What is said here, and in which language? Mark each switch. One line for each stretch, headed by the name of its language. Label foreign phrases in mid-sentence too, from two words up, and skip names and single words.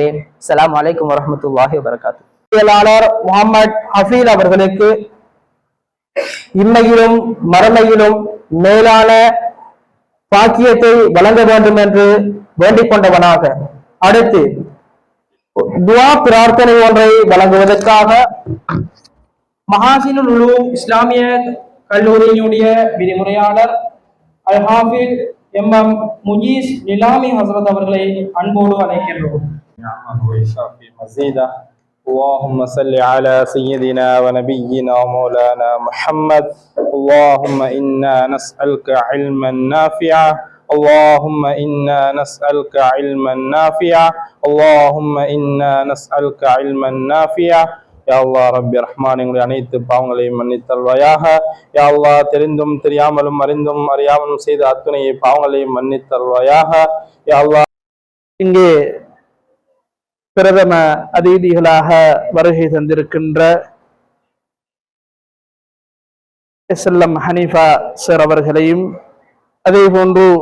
Arabic: السلام عليكم ورحمة الله وبركاته.
Tamil: செயலாளர் முகமது ஹஃபீல் அவர்களுக்கு இம்மையிலும் மறுமையிலும் மேலான பாக்கியத்தை வழங்க வேண்டும் என்று வேண்டிக் கொண்டவனாக, அடுத்து துஆ பிரார்த்தனை ஒன்றை வழங்குவதற்காக மஹாசினுல் உலூம் இஸ்லாமிய கல்லூரியினுடைய விரிவுரையாளர் அல்-ஹாஃபில் MM முஜீஸ் நிலாமி ஹசரத் அவர்களை அன்போடு அழைக்கின்றோம்.
Arabic: اللهم صل على سيدنا ونبينا ومولانا محمد. اللهم إنا نسألك علما نافعا. اللهم إنا نسألك علما نافعا. اللهم إنا نسألك علما نافعا. يا الله ربي رحمان,
Tamil: எங்களுடைய அனைத்து பாவங்களையும் மன்னித்தல்வாயாக.
Arabic: يا الله
Tamil: தெரிந்தும் தெரியாமலும் அறிந்தும் அறியாமலும் செய்த அத்துணை பாவங்களையும் மன்னித்தல்வாயாக.
Arabic: يا الله
Tamil: இங்கே பிரதம அதிதிகளாக வருகை தந்திருக்கின்ற SLM ஹனீஃபா சார் அவர்களையும், அதே போன்று